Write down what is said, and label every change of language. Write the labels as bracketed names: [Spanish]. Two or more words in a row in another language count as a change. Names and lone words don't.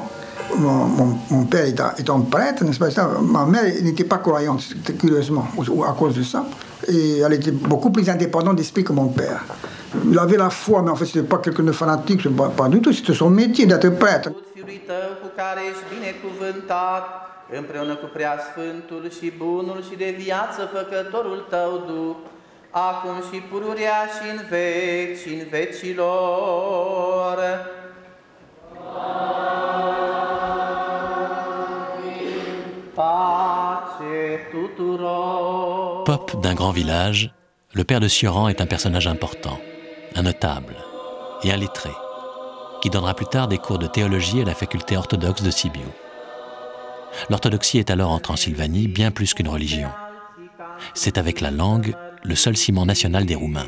[French] Mon père étant prêtre, n'est-ce pas? Ma mère n'était pas croyante, curieusement, à cause de ça. Et elle était beaucoup plus indépendante d'esprit que mon père. Il avait la foi, mais en fait, ce n'était pas quelqu'un de fanatique, pas du tout. C'était son métier d'être prêtre. [Romanian] împreună cu Preasfântul și Bunul și de viață Făcătorul Tău Duh, acum și pururea și în veci și în vecilor. Pace tuturor. [French] Pope d'un grand village, le père de Sioran est un personnage important, un notable et un lettré, qui donnera plus tard des cours de théologie à la faculté orthodoxe de Sibiu. L'orthodoxie est alors en Transylvanie bien plus qu'une religion. C'est avec la langue le seul ciment national des Roumains.